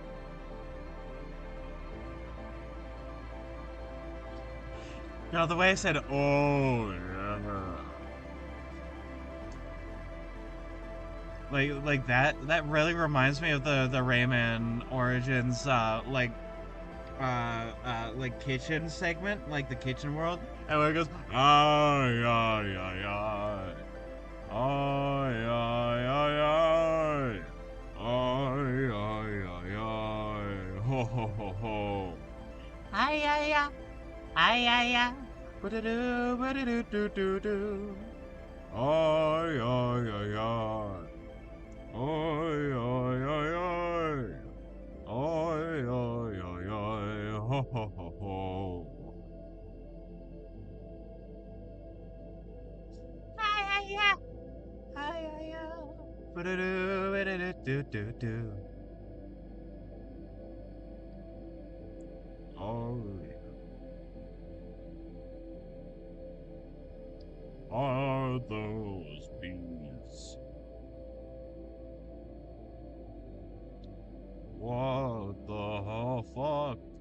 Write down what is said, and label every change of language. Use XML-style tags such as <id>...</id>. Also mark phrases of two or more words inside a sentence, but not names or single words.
<en>No, the way I said, oh, yeah. Like that really reminds me of the Rayman Origins, like kitchen segment, like the kitchen world. And where it goes, ay, ay, ay, ay. Ay, ay, ay, ay. Ay, ay, ay, ay. Ho, ho, ho, ho. Ay, ay, ay. Ay, ay, ay. Ba-da-doo, ba-da-doo, doo, doo, doo. Ay, ay, ay, ay. Ay, ay, ay, ay. Ay, ay, ay, ay. Ho, ho, ho, ho. Ay, ay, ay. Ay, ay, ay. Ba-da-doo, ba-da-doo, doo, doo, doo. Oh, are those bees? What the fuck?</en>